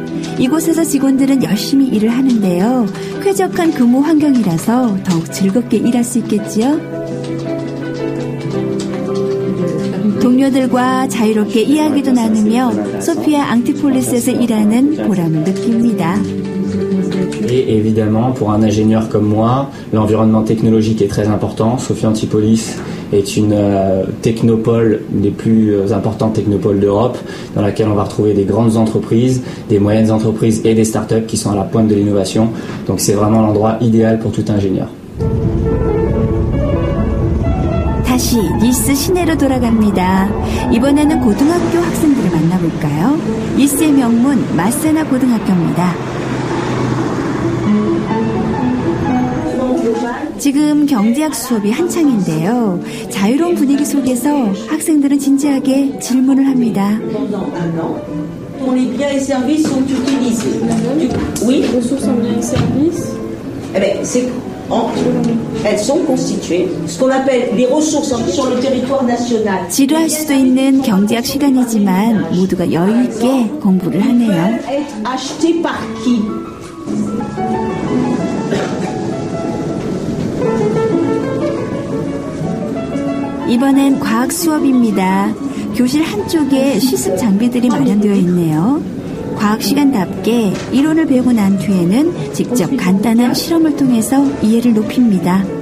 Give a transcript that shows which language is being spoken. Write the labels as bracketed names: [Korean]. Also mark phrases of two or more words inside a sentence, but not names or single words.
[Korean] 이곳에서 직원들은 열심히 일을 하는데요. 쾌적한 근무 환경이라서 더욱 즐겁게 일할 수 있겠지요. 동료들과 자유롭게 이야기도 나누며 소피아 앙티폴리스에서 일하는 보람을 느낍니다. [French] Et évidemment, pour un ingénieur comme moi, l'environnement technologique est très important. Sophia Antipolis est une technopole, une des plus importantes technopoles d'Europe, dans laquelle on va retrouver des grandes entreprises, des moyennes entreprises et des startups qui sont à la pointe de l'innovation. Donc c'est vraiment l'endroit idéal pour tout ingénieur. [Korean] 다시 니스 시내로 돌아갑니다. 이번에는 고등학교 학생들을 만나볼까요? 니스의 명문 마세나 고등학교입니다. 지금 경제학 수업이 한창인데요. 자유로운 분위기 속에서 학생들은 진지하게 질문을 합니다. [French] Les biens et services sont utilisés. Oui. Ressources en biens et services. Eh bien, elles sont constituées. Ce qu'on appelle les ressources sur le territoire national. [Korean] 지루할 수도 있는 경제학 시간이지만 모두가 여유 있게 공부를 하네요. [French] Acheté par qui? [Korean] 이번엔 과학 수업입니다. 교실 한쪽에 시습 장비들이 마련되어 있네요. 과학 시간답게 이론을 배우고 난 뒤에는 직접 간단한 실험을 통해서 이해를 높입니다.